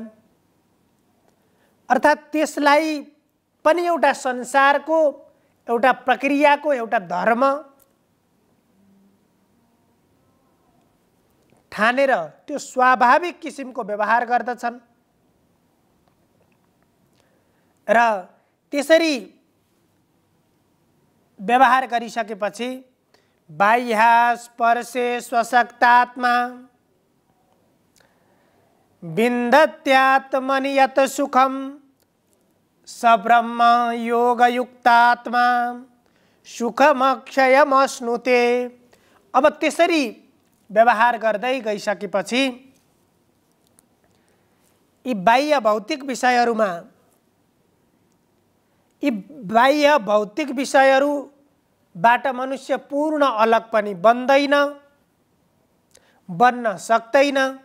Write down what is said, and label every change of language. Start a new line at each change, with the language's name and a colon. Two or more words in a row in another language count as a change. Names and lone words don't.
Nepali: अर्थात् त्यसलाई पनि एउटा संसारको, एउटा प्रक्रियाको, एउटा धर्म ठानेर त्यो स्वाभाविक किसिमको व्यवहार गर्दछन्। र त्यसरी व्यवहार गरिसकेपछि
Sanskrit: बाह्यास्पर्शे स्वशक्तात्मा विन्दत्यात्मनि यत् सुखं स ब्रह्म योगयुक्तात्मा सुखमक्षयमश्नुते।
Nepali: अब त्यसरी व्यवहार गर्दै गइसकेपछि यी बाह्य भौतिक विषयहरूमा, यी बाह्य भौतिक विषयहरूबाट मनुष्य पूर्ण अलग पनि बन्दैन, बन्न सक्दैन।